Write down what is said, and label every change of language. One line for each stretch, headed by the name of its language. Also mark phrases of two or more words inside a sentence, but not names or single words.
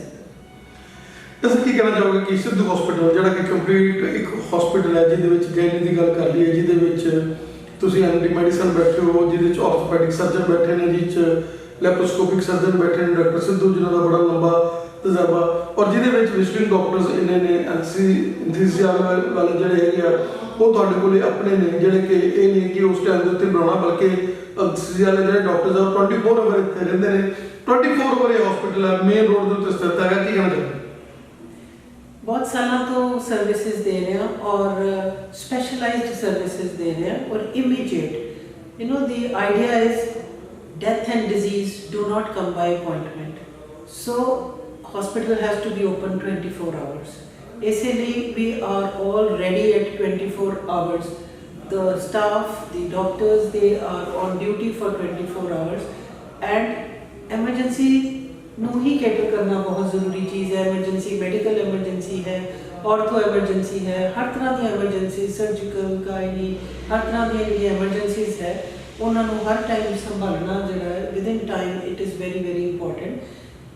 Punjabi: ਤੁਸੀਂ ਕੀ ਕਹਿਣਾ ਚਾਹੋਗੇ ਕਿ ਸਿੱਧੂ ਹਸਪੀਟਲ ਜਿਹੜਾ ਕਿ ਕੰਪਲੀਟ ਇੱਕ ਹਸਪੀਟਲ ਹੈ ਜਿਹਦੇ ਵਿੱਚ ਗੈਨੀ ਦੀ ਗੱਲ ਕਰ ਲਈਏ, ਜਿਹਦੇ ਵਿੱਚ ਤੁਸੀਂ
English: anti medicine
Punjabi: ਬੈਠੇ ਹੋ, ਜਿਹਦੇ ਵਿੱਚ
English: orthopedic surgeon
Punjabi: ਬੈਠੇ ਨੇ, ਜਿਹਦੇ ਵਿੱਚ
English: laparoscopic surgeon
Punjabi: ਬੈਠੇ ਨੇ ਡਾਕਟਰ ਸਿੱਧੂ ਜਿਨ੍ਹਾਂ ਦਾ ਬੜਾ ਲੰਬਾ ਤਜਰਬਾ, ਔਰ ਜਿਹਦੇ ਵਿੱਚ
English: visiting doctors
Punjabi: ਇੰਨੇ ਨੇ ਐਨਸੀਸੀਆਰ ਵਾਲੇ ਜਿਹੜੇ ਹੈਗੇ ਆ ਉਹ ਤੁਹਾਡੇ ਕੋਲੇ ਆਪਣੇ ਨੇ, ਜਿਹੜੇ ਕਿ ਇਹ ਨਹੀਂ ਕਿ ਉਸ ਟਾਈਮ ਦੇ ਉੱਤੇ ਬਣਾਉਣਾ, ਬਲਕਿ ਐਨਸੀਸੀਆਰ ਵਾਲੇ ਜਿਹੜੇ ਡਾਕਟਰਸ ਆ 24 ਆਵਰ ਇੱਥੇ ਰਹਿੰਦੇ ਨੇ। 24 ਆਵਰ ਇਹ ਹਸਪੀਟਲ ਹੈ,
English: main road
Punjabi: ਦੇ ਉੱਤੇ ਸਥਿਤ ਹੈਗਾ। ਕੀ ਕਹਿਣਾ ਚਾਹੁੰਦੇ? ਬਹੁਤ ਸਾਲਾਂ ਤੋਂ ਸਰਵਿਸਿਜ਼ ਦੇ ਰਹੇ ਹਾਂ ਔਰ
English: specialized services
Punjabi: ਦੇ ਰਹੇ ਹਾਂ ਔਰ ਇਮੀਡੀਏਟ।
English: you know the idea is death and disease do not come by appointment, so hospital has to be open 24 hours.
Punjabi: ਇਸੇ ਲਈ
English: we are all ready at 24 hours the staff, the doctors, they are on duty for 24 hours and
Punjabi: emergency ਨੂੰ ਹੀ ਕੈਟਰ ਕਰਨਾ ਬਹੁਤ ਜ਼ਰੂਰੀ ਚੀਜ਼ ਹੈ।
English: emergency medical emergency
Punjabi: ਹੈ,
English: ortho emergency
Punjabi: ਹੈ, ਹਰ ਤਰ੍ਹਾਂ ਦੀ ਐਮਰਜੈਂਸੀ, ਸਰਜੀਕਲ, ਗਾਇਨੀ, ਹਰ ਤਰ੍ਹਾਂ ਦੀਆਂ ਜਿਹੜੀਆਂ ਐਮਰਜੈਂਸੀਜ਼ ਹੈ ਉਹਨਾਂ ਨੂੰ ਹਰ ਟਾਈਮ ਸੰਭਾਲਣਾ ਜਿਹੜਾ ਹੈ
English: within time it is very very important.